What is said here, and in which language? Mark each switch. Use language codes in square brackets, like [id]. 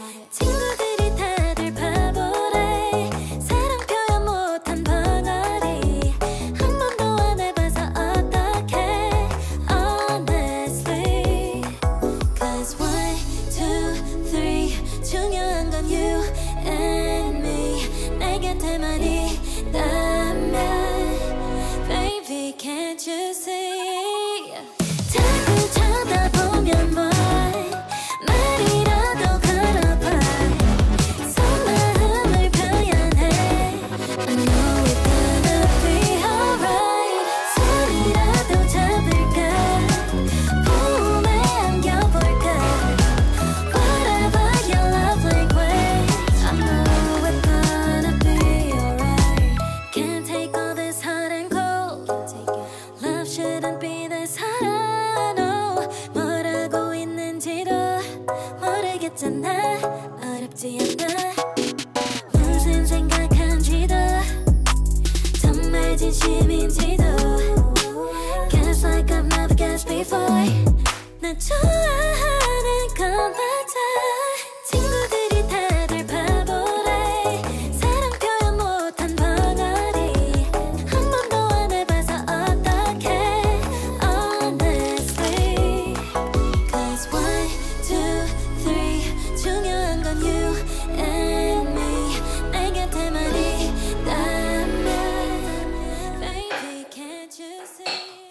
[ko] 친구들이 다들 바보래. 사랑 표현 못한 벙어리. 한 번도 안 해봐서 어떡해 [en] honestly. Cause 1, 2, 3 [ko] 중요한 건 [en] you and me. [ko] 내 곁에만 있다면 [en] Baby can't you see. [ko] 자꾸 쳐다보면 boy 말이라도 걸어봐. 속마음을 표현해. [en] I know it's gonna be alright. [ko] 손이라도 잡을까. 봄에 안겨볼까. [en] Whatever your love language, I know it's gonna be alright. Can't take all this hot and cold. Love shouldn't be this hard. I know [ko] 뭐라고 있는지도 모르겠잖아. 어렵지 않아. 무슨 생각한지도 정말 진심인지도. [en] Guess like I've never guessed before. [ko] 나 좋아하는 건 맞아. 친구들이 다들 바보래. 사랑 표현 못한 벙어리. 한 번도 안 해봐서 어떡해 [en] honestly. Cause 1, 2, 3 [ko] 중요한 건 [en] you and me. [ko] 내 곁에만 있다면 [en] Baby can't you see.